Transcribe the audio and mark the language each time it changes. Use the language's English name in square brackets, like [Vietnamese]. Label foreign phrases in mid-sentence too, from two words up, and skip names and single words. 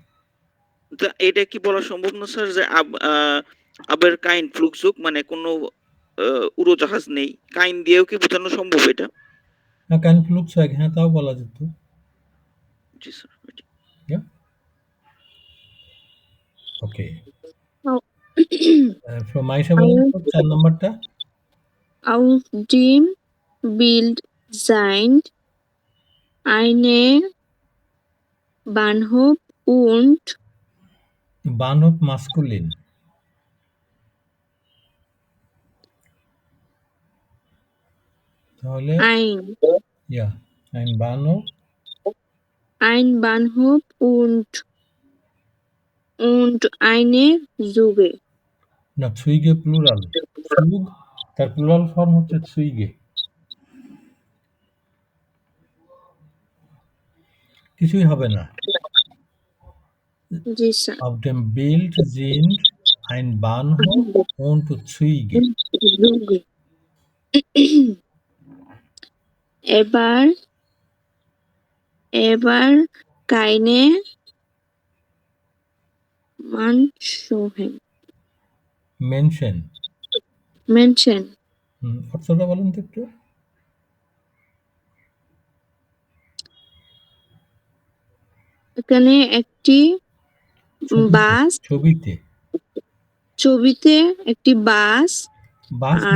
[Bangla] এটা কি বলা সম্ভব না স্যার যে [German] aber kein Flugzeug [Bangla] মানে কোনো উড়োজাহাজ নেই, কাইন দিয়েও কি বোঝানো সম্ভব এটা? হ্যাঁ, [German] kein Flugzeuge, [Bangla] হ্যাঁ তাও বলা যেত। জি স্যার। ওকে। মাইশা বলেন 4 নাম্বারটা। [German] Auf dem Bild sind eine Bahnhof und Bahnhof maskulin. [Bangla] তাহলে [German] ein Bahnhof und eine Züge। [Bangla] না, Züge প্লুরাল। Zug তার প্লুরাল ফর্ম হচ্ছে Züge। কিছুই হবে না। জি স্যার। [German] Auf dem Bild sind ein Bahnhof und Züge। [Bangla] এবার [German] keine Menschen। [Bangla] অর্থটা বলেন তো একটু। এখানে একটি বাস, ছবিতে একটি বাস বাস না,